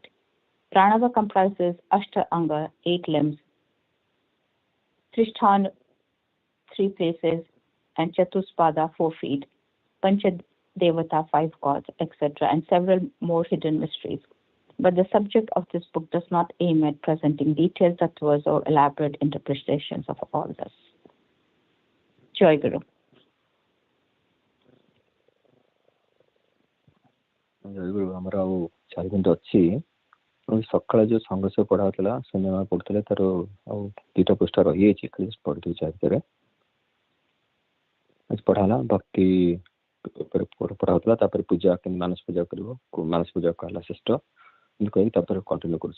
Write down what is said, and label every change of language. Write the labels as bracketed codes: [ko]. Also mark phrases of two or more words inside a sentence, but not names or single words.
[en] Pranava comprises [sa] Ashta Anga, [en] 8 limbs, Trishtan, 3 places, and Chatuspada, 4 feet, [sa] Pancha Devata, [en] 5 gods, etc., and several more hidden mysteries. But the subject of this book does not aim at presenting detailed tattvas or elaborate interpretations of all this. Joy Guru. [or] ଜୟଗୁରୁ ଆମର ଆଉ 4 ମିନିଟ୍ ଅଛି। ସକାଳେ ଯେଉଁ ସଂଘର୍ଷ ପଢ଼ା ହେଉଥିଲା ସିନେମା ପଢ଼ୁଥିଲେ ତାର ଆଉ 2ଟା ପୃଷ୍ଠା ରହିଯାଇଛି, ଖାଲି ପଢ଼ିଦେଉଛି ଆ ଭିତରେ। ଆଜି ପଢ଼ା ହେଲା ଭକ୍ତି ଉପରେ ପଢ଼ା ହେଉଥିଲା, ତାପରେ ପୂଜା କେମିତି ମାନସ ପୂଜା କରିବ, ମାନସ ପୂଜା ହେଲା ଶ୍ରେଷ୍ଠ ଏମିତି କହିକି ତାପରେ କଣ୍ଟିନ୍ୟୁ କରୁଛି।